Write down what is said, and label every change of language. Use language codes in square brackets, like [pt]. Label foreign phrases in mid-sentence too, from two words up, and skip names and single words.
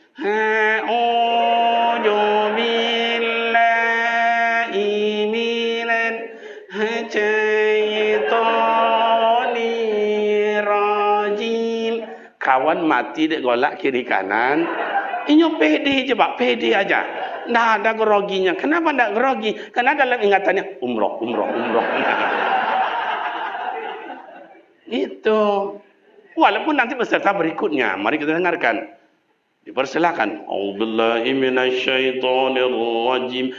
[ar] A'udzu billahi minan syaitonir rajim. [min] Kawan mati dek golak kiri kanan. [id] Inyo pede je pak, pede aja. Nggak ada groginya. Kenapa nggak grogi? Karena dalam ingatannya umroh. Itu. Walaupun nanti peserta berikutnya, mari kita dengarkan. Dipersilakan. [ar] A'udzubillahi minasyaitonir rajim.